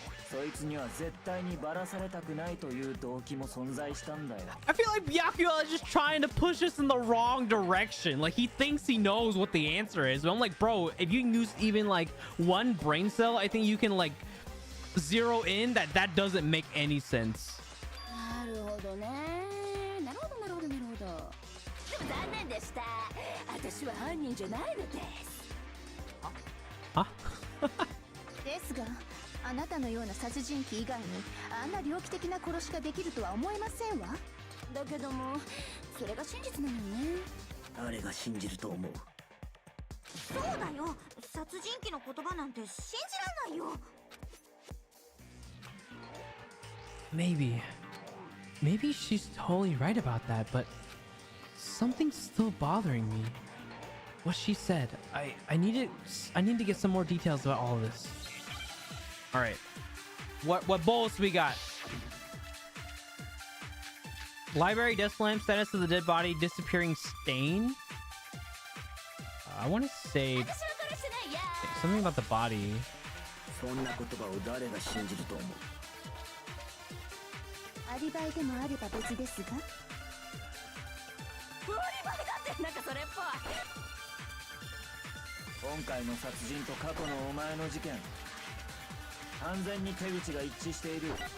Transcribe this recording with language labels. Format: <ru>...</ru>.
<ja>そいつには絶対にばらされたくないという動機も存在したんだよ。</ja> <en>I feel like Byakuya is just trying to push us in the wrong direction. Like, he thinks he knows what the answer is. But I'm like, bro, if you can use even like one brain cell, I think you can like zero in that doesn't make any sense.</en> <ja>なるほどね。なるほどなるほどなるほど。でも残念でした。私は犯人じゃないのです。は？ですが、あなたのような殺人鬼以外にあんな猟奇的な殺しができるとは思えませんわ。だけども、それが真実なのよね。誰が信じると思う？そうだよ。殺人鬼の言葉なんて信じらんないよ。</ja> <en>Maybe she's totally right about that, but something's still bothering me. What she said. I need to get some more details about all of this. All right. What bolts we got? Library death lamp, status of the dead body, disappearing stain. I want to say something about the body.</en> <ja>そんな言葉を誰が信じると思う？アリバイでもあれば別ですが。アリバイだってなんかそれっぽい。今回の殺人と過去のお前の事件、完全に手口が一致している。</ja>